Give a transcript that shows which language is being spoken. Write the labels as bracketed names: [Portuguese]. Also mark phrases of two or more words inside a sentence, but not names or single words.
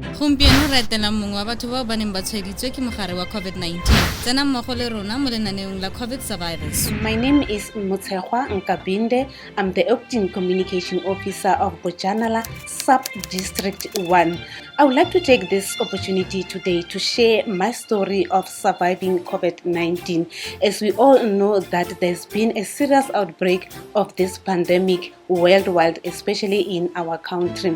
[Tswana] gompieno re etela mongwe wa batho bao ba neng ba tshwaeditswe ke mogare wa COVID-19. Tsena mmogo le rona mo lenaneong la COVID Survivors. [English] My name is Motshekgwa Nkabinde. I'm the Acting Communication Officer of Bojanala Sub-District 1. I would like to take this opportunity today to share my story of surviving COVID-19. As we all know that there's been a serious outbreak of this pandemic worldwide, especially in our country.